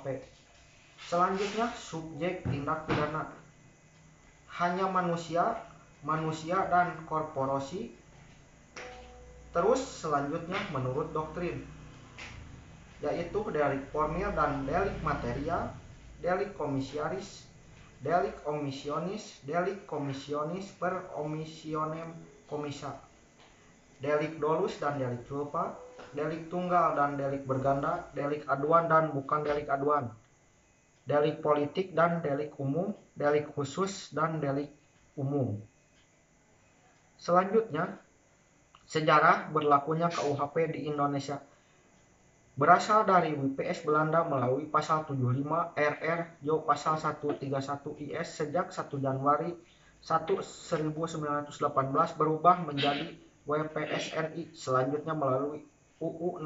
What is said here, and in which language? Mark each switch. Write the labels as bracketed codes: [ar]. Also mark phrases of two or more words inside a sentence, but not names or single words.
[id] Selanjutnya, subjek tindak pidana. Hanya manusia dan korporasi. Terus selanjutnya menurut doktrin, yaitu delik formil dan delik material, delik komisiaris, delik komisionis [la] per omissionem komisa, [id] delik dolus dan delik culpa, delik tunggal dan delik berganda, delik aduan dan bukan delik aduan, delik politik dan delik umum, delik khusus dan delik umum. Selanjutnya, sejarah berlakunya KUHP di Indonesia berasal dari WPS Belanda melalui pasal 75 RR Jo pasal 131 IS sejak 1 Januari 1918 berubah menjadi WPSRI, selanjutnya melalui UU No.